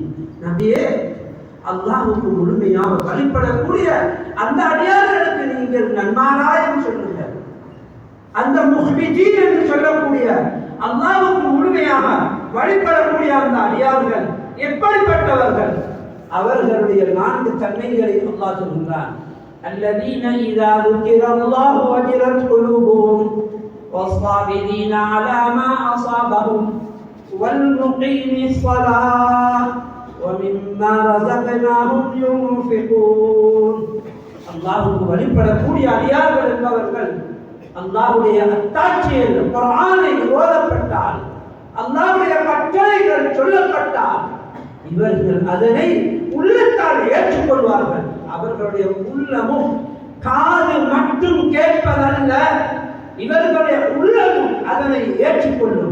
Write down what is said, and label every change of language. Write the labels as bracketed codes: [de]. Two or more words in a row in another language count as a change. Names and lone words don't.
[ta] நபியே, அல்லாஹ்வுக்கு முழுமையாக வழிபடக்கூடிய அந்த அடியார்களுக்கு நீங்கள் நன்மாராயம் சொல்லுங்கள். அந்த முஹ்பிதீன் என்று சொல்லக்கூடிய அல்லாஹ்வுக்கு முழுமையாக வழிபடக்கூடிய அந்த அடியார்கள் எப்படிப்பட்டவர்கள்? அவர்களுடைய 4 தன்மைகளை அல்லாஹ் சொல்கிறார். [ar] الذين إذا ذكر الله وجلت قلوبهم والصابرين على ما أصابهم والمقيم الصلاة ومما رزقناهم ينفقون. [ta] அல்லாஹ்வுக்கு வழிபடக்கூடிய அடியார்கள் என்பவர்கள் அல்லாஹ்வுடைய அத்தாட்சியில் குர்ஆனை ஓதப்பட்டால், அல்லாஹ்வுடைய கட்டளைகள் சொல்லப்பட்டால் இவர்கள் அதனை உள்ளத்தால் ஏற்றுக்கொள்வார்கள். அவர்களுடைய உள்ளமும் காது மட்டும் கேட்பதல்ல, இவர்களுடைய உள்ளமும் அதனை ஏற்றுக்கொள்ளும்.